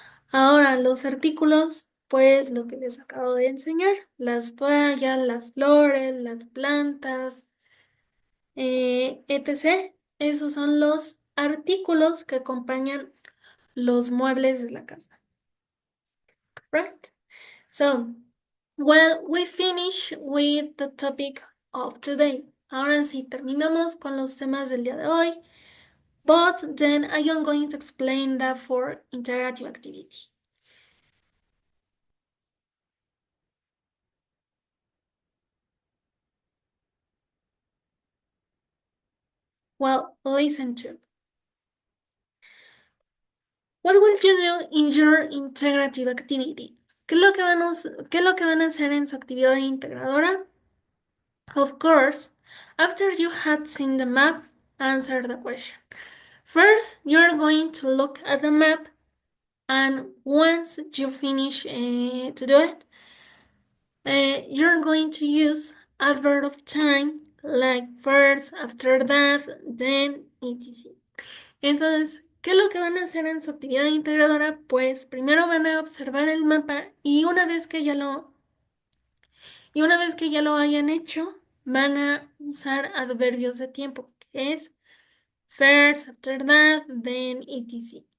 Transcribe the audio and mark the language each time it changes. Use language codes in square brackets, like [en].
[es] Ahora, los artículos, pues lo que les acabo de enseñar, las toallas, las flores, las plantas, etc. Esos son los artículos que acompañan los muebles de la casa. [en] Right? So, well, we finish with the topic of today. [es] Ahora sí, terminamos con los temas del día de hoy. [en] But then I am going to explain that for interactive activity. Well, listen to. What will you do in your integrative activity? [es] ¿Qué es lo que van a hacer en su actividad integradora? [en] Of course, after you had seen the map, answer the question. First, you're going to look at the map, and once you finish to do it, you're going to use adverb of time like first, after that, then, etc. [es] Entonces, ¿qué es lo que van a hacer en su actividad integradora? Pues primero van a observar el mapa y una vez que ya lo hayan hecho, van a usar adverbios de tiempo, que es first, after that, then, etc.